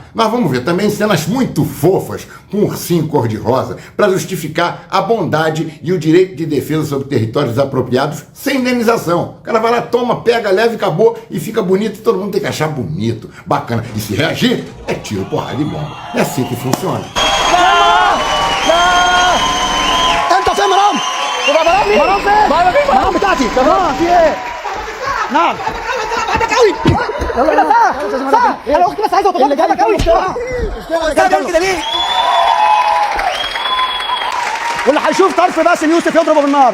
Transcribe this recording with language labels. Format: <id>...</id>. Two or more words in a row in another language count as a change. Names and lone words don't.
<pt>Nós vamos ver também cenas muito fofas com um ursinho cor-de-rosa para justificar a bondade e o direito de defesa sobre territórios desapropriados sem indenização. O cara vai lá, toma, pega, leva e acabou e fica bonito e todo mundo tem que achar bonito, bacana. E se reagir, é tiro, porrada e bomba. É assim que funciona.</pt> <ar>انت فين مرام؟ مرام فين؟ مرام بتاعتي مرام في ايه؟ نعم بعدك قوي يلا انا اختي بس عايزه اطلبك بعدك قوي بتعمل كده ليه؟ واللي هيشوف طرف باسم يوسف يضربه بالنار.</ar>